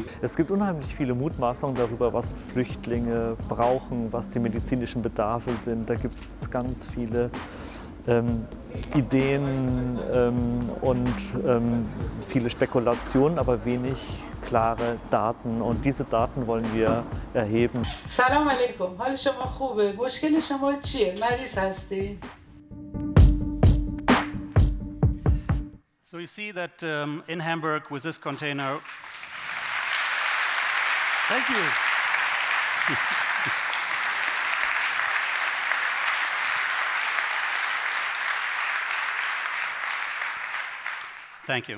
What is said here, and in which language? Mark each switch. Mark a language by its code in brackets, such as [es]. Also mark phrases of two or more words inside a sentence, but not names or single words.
[de] Es gibt unheimlich viele Mutmaßungen darüber, was Flüchtlinge brauchen, was die medizinischen Bedarfe sind. Da gibt es ganz viele Ideen und viele Spekulationen, aber wenig klare Daten. Und diese Daten wollen wir erheben. [fa] سلام علیکم. حال شما خوبه؟ مشکل شما چیه؟ مریض هستی؟ [en] So you see that in Hamburg with this container. Thank you. Thank you.